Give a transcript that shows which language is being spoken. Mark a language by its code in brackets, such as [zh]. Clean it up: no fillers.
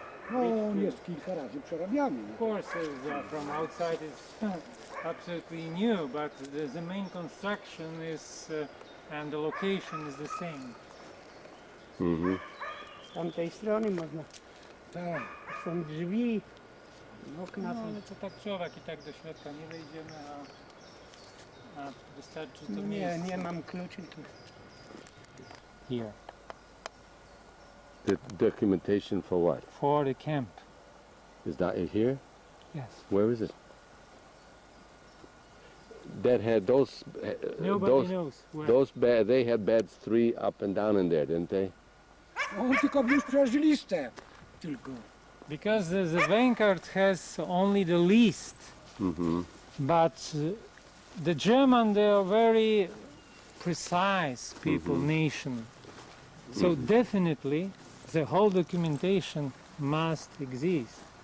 [pl] No, on jest kilka razy przerabiany. [en] Of course, from outside it's absolutely new, but the main construction is and the location is the same. Mm-hmm. [pl] Z tamtej strony można. Tak. Są drzwi, okna No są. ale to tak człowiek i tak do środka nie wejdziemy, a wystarczy to Nie, miejsce. nie mam kluczy tu. [en] Here, The documentation for what? for the camp. Is that it here? Yes. Where is it? That had those, Nobody knows where. they had beds 3 up and down in there, didn't they? [pl] On tylko wniósł przecież listę. Tylko. [en] Because the Vanguard has only the least, Mm-hmm. but the German, they are very precise people, nation. So definitely the whole documentation must exist.